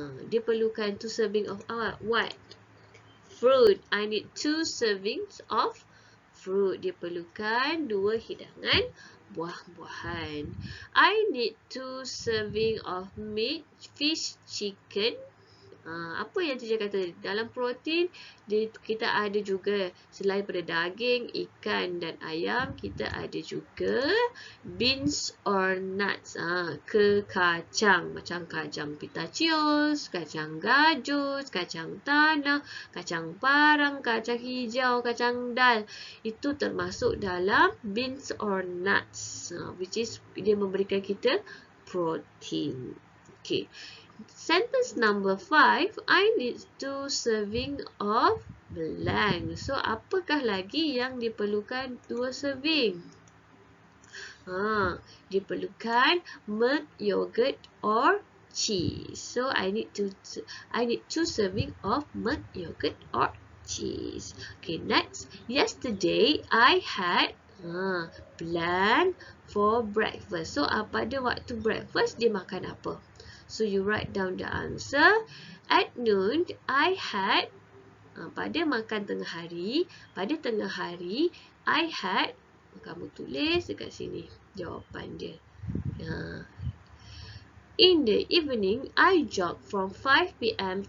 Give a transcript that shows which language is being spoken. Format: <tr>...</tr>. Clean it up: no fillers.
<ms>Dia perlukan</ms> <en>2 serving of what? Fruit. I need 2 servings of fruit.</en> <ms>Dia perlukan 2 hidangan buah-buahan.</ms> <en>I need 2 serving of meat, fish, chicken.</en> <ms>Apa yang teacher kata? Dalam protein, kita ada juga selain pada daging, ikan dan ayam, kita ada juga</ms> <en>beans or nuts.</en> <ms>Kacang, macam kacang pitaceous, kacang gajus, kacang tanah, kacang parang, kacang hijau, kacang dal. Itu termasuk dalam</ms> <en>beans or nuts, which is</en> <ms>dia memberikan kita protein. Okay.</ms> <en>Sentence number 5, I need 2 serving of blank.</en> <ms>So, apakah lagi yang diperlukan</ms> <en>2 serving?</en> <ms>Diperlukan</ms> <en>milk, yogurt or cheese. So, I need 2 serving of milk, yogurt or cheese. Okay, next. Yesterday, I had blank for breakfast.</en> <ms>So, pada waktu breakfast, dia makan apa?</ms> <en>So, you write down the answer. At noon, I had,</en> <ms>pada makan tengah hari,</ms> <en>I had,</en> <ms>kamu tulis dekat sini jawapan dia.</ms> <en>In the evening, I jogged from 5 p.m.</en>